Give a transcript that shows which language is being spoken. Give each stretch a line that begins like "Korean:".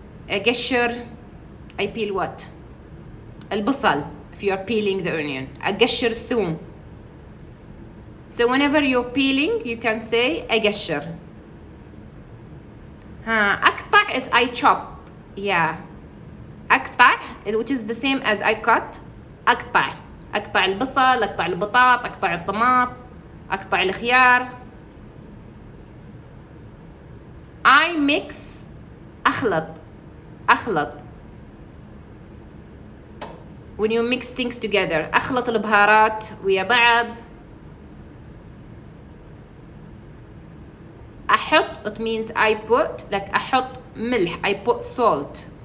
English: أقشر I peel what? البصل if you are peeling the onion.
Arabic: أقشر الثوم.
English: So whenever you're peeling you can say أقشر. أقطع is I chop. Yeah. أقطع which is the same as I cut.
Arabic: أقطع البصل، أقطع البطاط، أقطع الطماط، أقطع الخيار.
English: I mix أخلط when you mix things together.
Arabic: أخلط البهارات ويا بعض.
English: أحط it means I put like
Arabic: أحط ملح
English: I put salt.